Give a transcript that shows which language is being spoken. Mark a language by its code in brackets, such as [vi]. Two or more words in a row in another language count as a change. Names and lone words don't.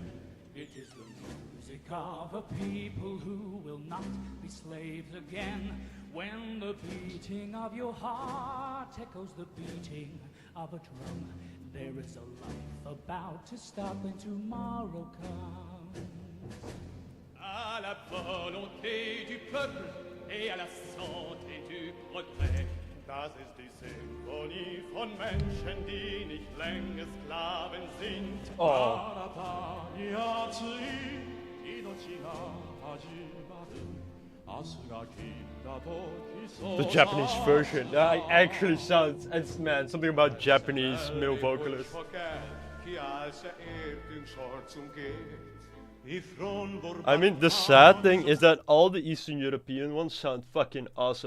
[en] It is the music of a people who will not be slaves again. When the beating of your heart echoes the beating of a drum, there is a life about to start when tomorrow comes. [fr] À la volonté du peuple et à la santé du progrès. [de] Das ist die Symphonie von Menschen, die nicht länger Sklaven sind. [en] The Japanese version. It actually sounds, man, something about Japanese male vocalists. I mean, the sad thing is that all the Eastern European ones sound fucking awesome.